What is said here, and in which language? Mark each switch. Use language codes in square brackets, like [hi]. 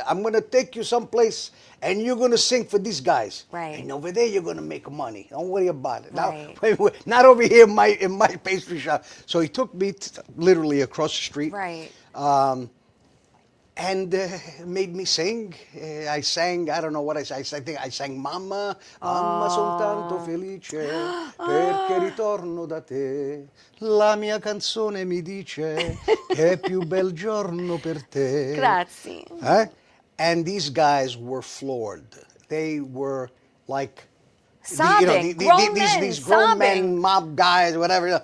[en] I'm gonna take you someplace, and you're gonna sing for these guys. Right. And over there, you're gonna make money. Don't worry about it. Right. Now, wait, not over here in my pastry shop. So he took me literally across the street. Right. And made me sing. I sang, I don't know what I sang. I think I sang [it] Mamma, Mamma soltanto felice, perché ritorno da te. La mia canzone mi dice che è più bel giorno per te. Grazie. [en] And these guys were floored. They were like, Sobbing. these grown men, mob guys, whatever.